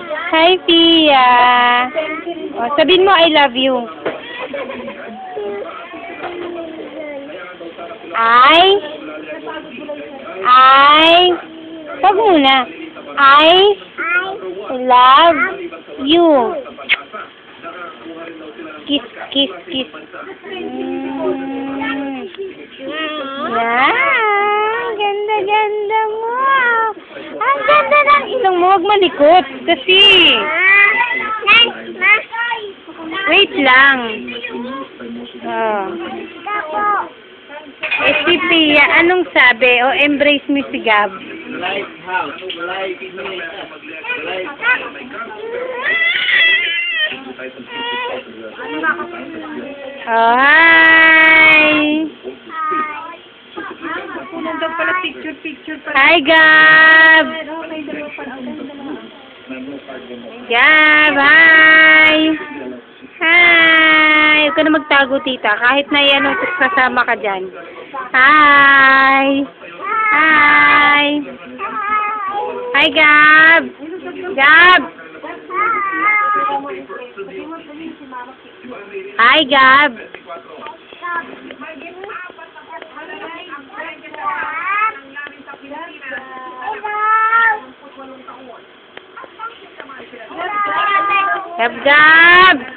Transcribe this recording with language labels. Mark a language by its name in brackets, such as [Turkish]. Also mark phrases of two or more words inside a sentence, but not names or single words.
[Filipino] Hi, Pia. O, sabihin mo, [English] I love you. [Filipino] Wag muna. [English] I love you. Kiss, kiss, kiss. [Filipino] Ganda-ganda mo. Ang ganda ng ilong mo. Huwag malikot. Kasi. Wait lang. Oh. Eh, si Pia, anong sabi? O, embrace mo si Gab. Oh, hi! Hi, Gab! Gab, hi! Hi! Huwag ka na magtago, tita. Kahit na yan, kasama ka dyan. Hi! Hi! Hi, Gab! Gab! Hi, Gab! Gab, Gab!